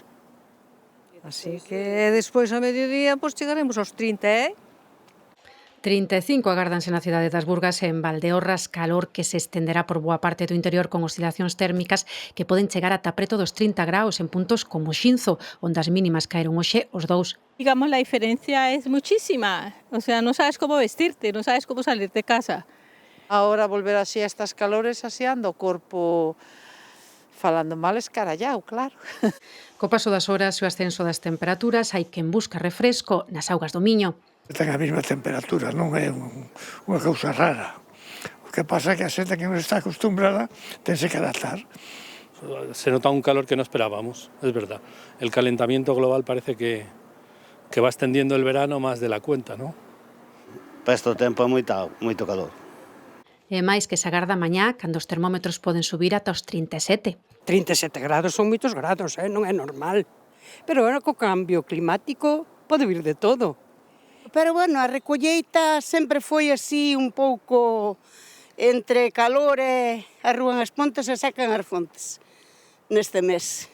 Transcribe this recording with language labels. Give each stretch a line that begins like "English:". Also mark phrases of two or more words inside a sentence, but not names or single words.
Galician: Así que despois a mediodía pois chegaremos aos 30, 35 agárdanse na cidade das Burgas e en Valdeorras, calor que se estenderá por boa parte do interior con oscilacións térmicas que poden chegar ata preto dos 30 graus en puntos como Xinzo, onde as mínimas caeron hoxe os 2.
Spanish: Digamos, la diferencia es muchísima. O sea, no sabes cómo vestirte, no sabes cómo salir de casa. Ahora volver así a estas calores,
Galician: así ando o corpo falando mal escarallao, claro. Co paso das horas e o ascenso das temperaturas, hai quen busca refresco nas augas do Miño. Ten a mesma temperatura, non é unha cousa rara. O que pasa é que a xente que non está acostumbrada tense que adaptar.
Spanish: Se nota un calor que no esperábamos, es verdad. El calentamiento global parece que va extendiendo el verano más de la cuenta, ¿no?
Galician: Para este tempo é moito calor. E máis que se agarda mañá, cando os termómetros poden subir ata os 37. 37 grados son moitos grados, non é normal. Pero bueno, co cambio climático pode vir de todo. Pero bueno, a recolleita sempre foi así un pouco entre calor e arrúan as pontes e sacan as fontes neste mes.